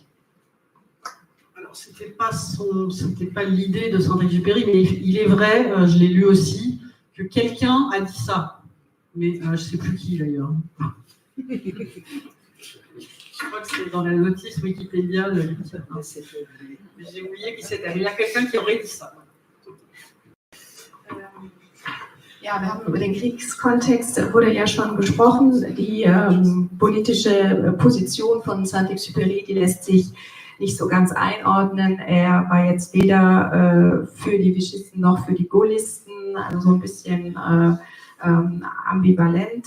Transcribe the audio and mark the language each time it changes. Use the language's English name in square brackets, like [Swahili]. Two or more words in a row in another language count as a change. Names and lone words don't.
[French] Alors, c'était pas l'idée de Saint-Exupéry, mais il est vrai, je l'ai lu aussi, que quelqu'un a dit ça. Mais je ne sais plus qui d'ailleurs. Je crois que c'est dans la notice Wikipédia. J'ai oublié qui c'était. Il y a quelqu'un qui aurait dit ça. [German] Ja, wir haben über den Kriegskontext, wurde ja schon gesprochen. Die politische Position von Saint-Exupéry, die lässt sich nicht so ganz einordnen. Er war jetzt weder für die Vichisten noch für die Gaullisten, also so ein bisschen ambivalent.